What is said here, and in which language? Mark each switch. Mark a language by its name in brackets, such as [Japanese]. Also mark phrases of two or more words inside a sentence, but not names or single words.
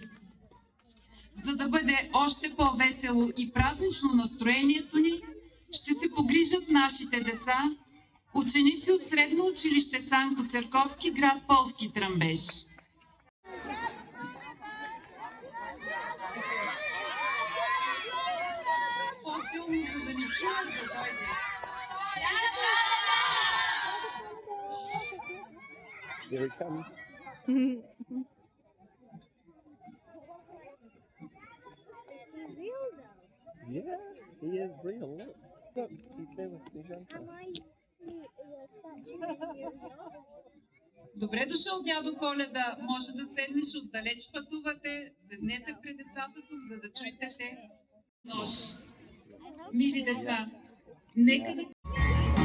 [Bulgarian] За да бъде още по-весело и празнично настроението ни, ще се погрижат нашите деца, ученици от Средно училище Цанко Церковски, град Полски Трамбеж. По-силно, за да ни чуят да дойде. [English] Here he comes. Yeah, he is real. Look, he's there with Snezhanka. [Bulgarian] Добре дошъл, дядо Коледа. Може да седнеш, отдалеч пътувате. Седнете пред децата тук, за да чуете те. Нож. Мили деца, нека да...